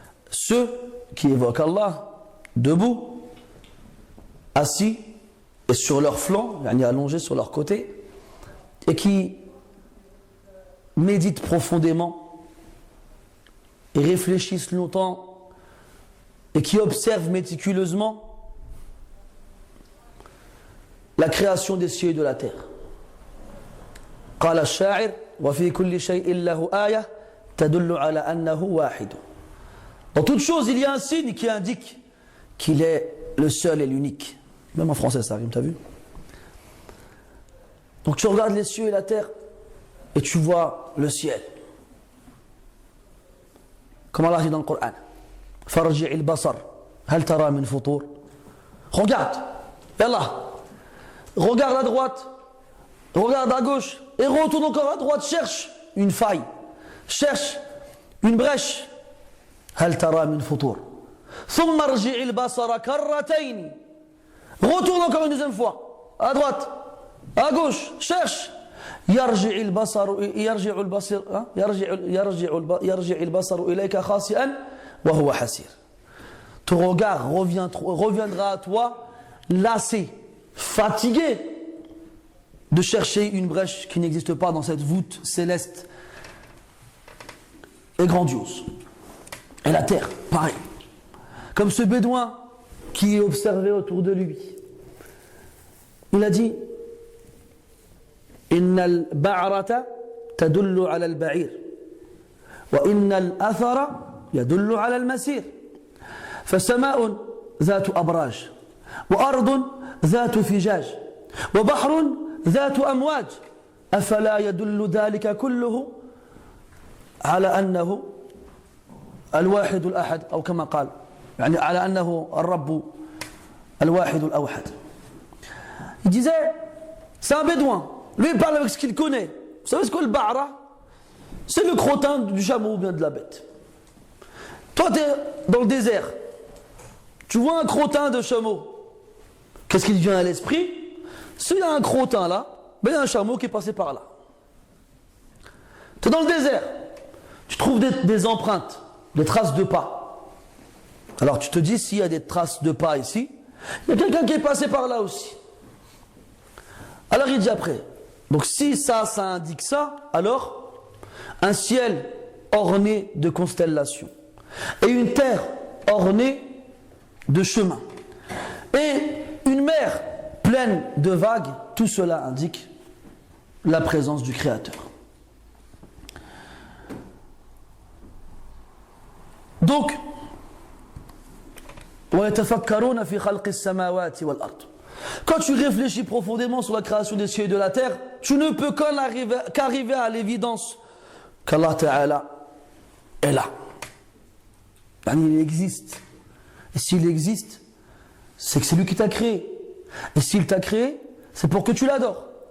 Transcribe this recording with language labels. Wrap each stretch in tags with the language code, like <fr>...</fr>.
<fr>Ceux qui évoquent Allah debout, assis, et sur leur flanc, allongés sur leur côté, et qui méditent profondément et réfléchissent longtemps et qui observent méticuleusement la création des cieux et de la terre.</fr> <ar>قال الشاعر وفي كل شيء له آية تدل على أنه واحد.</ar> <fr>Dans toute chose, il y a un signe qui indique qu'il est le seul et l'unique. Même en français ça rime, t'as vu? Donc tu regardes les cieux et la terre et tu vois le ciel. Comme Allah dit dans le Coran,</fr> <ar>Farji' al-basar, hal tara min futur.</ar> <fr>Regarde, Yallah, regarde à droite, regarde à gauche, et retourne encore à droite, cherche une faille, cherche une brèche.</fr> <ar>Hal tara min futur. ثم ارجع البصر كرتين</ar> <fr>Retourne encore une deuxième fois. À droite, à gauche, cherche.</fr> <ar>يرجع البصر إليك خاسئا وهو حسير.</ar> <fr>Ton regard reviendra à toi lassé, fatigué de chercher une brèche qui n'existe pas dans cette voûte céleste et grandiose. Et la terre, pareil. Comme ce bédouin qui observait autour de lui. Il a dit</fr> <ar>إن البعرة تدل على البعير وإن الأثر يدل على المسير فسماء ذات أبراج وأرض ذات فجاج وبحر ذات أمواج أفلا يدل ذلك كله على أنه الواحد الأحد أو كما قال يعني على أنه الرب الواحد الأوحد.</ar> <fr>Il disait, c'est un bédouin. Lui, il parle avec ce qu'il connaît. Vous savez ce qu'est le ba'ra? C'est le crottin du chameau ou bien de la bête. Toi, tu es dans le désert. Tu vois un crottin de chameau. Qu'est-ce qui te vient à l'esprit? S'il y a un crottin là, ben il y a un chameau qui est passé par là. Tu es dans le désert. Tu trouves des empreintes, des traces de pas. Alors tu te dis, s'il y a des traces de pas ici, il y a quelqu'un qui est passé par là aussi. Alors il dit après, donc si ça indique ça, alors un ciel orné de constellations et une terre ornée de chemins et une mer pleine de vagues, tout cela indique la présence du Créateur. Donc,</fr> <ar>وَيَتَفَكَّرُونَ فِي خَلْقِ السَّمَاوَاتِ وَالْأَرْضِ.</ar> <fr>Quand tu réfléchis profondément sur la création des cieux et de la terre, tu ne peux qu'arriver à l'évidence qu'Allah Ta'ala est là. Il existe. Et s'il existe, c'est que c'est lui qui t'a créé. Et s'il t'a créé, c'est pour que tu l'adores.</fr>